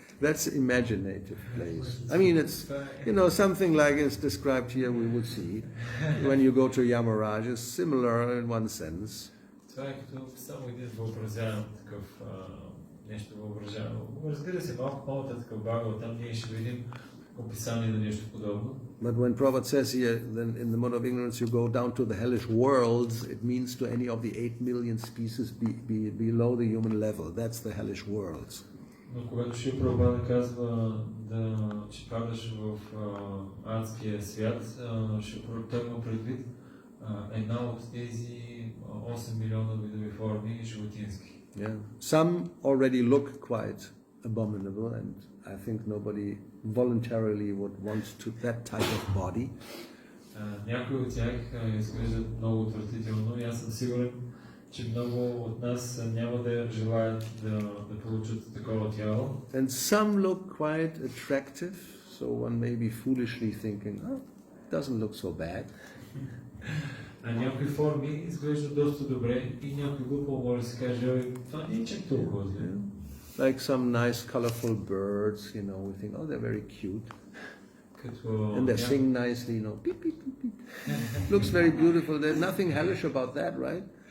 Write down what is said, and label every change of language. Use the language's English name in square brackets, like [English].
[English] That's imaginative place. I mean, it's, something like it's described here we would see when you go to Yamarāja, similar in one sense. [Bulgarian] Това е като само един въобразяван такъв нещо въображавано. Разбира се, малко по-нататък в Бхагавата, там ние ще видим описание на нещо подобно. [English] But when Prabhupada says here, then in the mode of ignorance you go down to the hellish worlds, it means to any of the 8 million species below the human level. That's the hellish worlds. [Bulgarian] Но когато Шрила Прабхупада казва че падаш в адския свят, той има предвид една от тези 8 милиона видови форми животински. [English] Yeah. Some already look quite abominable, and I think nobody voluntarily would want that type of body. [Bulgarian] Някои от тях изглеждат много отвратително и аз съм сигурен, че много от нас няма да желаят да получат такова тяло. [English] And some look quite attractive, so one may be foolishly thinking, it doesn't look so bad. [Bulgarian] А някои форми изглеждат доста добре и някой глупо може да се каже, това не е чак толкова зле. [English] Like some nice colorful birds, we think, they're very cute. And they sing nicely, beep, beep, beep, beep. Looks very beautiful. There's nothing hellish about that, right?